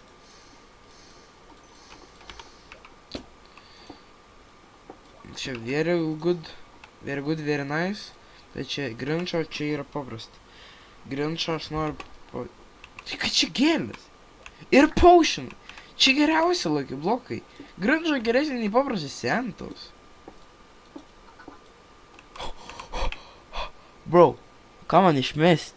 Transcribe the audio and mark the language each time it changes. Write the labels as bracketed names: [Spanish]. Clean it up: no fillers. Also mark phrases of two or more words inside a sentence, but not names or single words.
[English] Čia very good, very nice. [Lithuanian] Tai čia Grincho, čia yra paprasta. Grincho aš noriu... Tai kad čia gėlės. Ir potion. Čia geriausia lucky blokai. Grincho geresnė nei paprastas Santos. Bro, ką man išmest?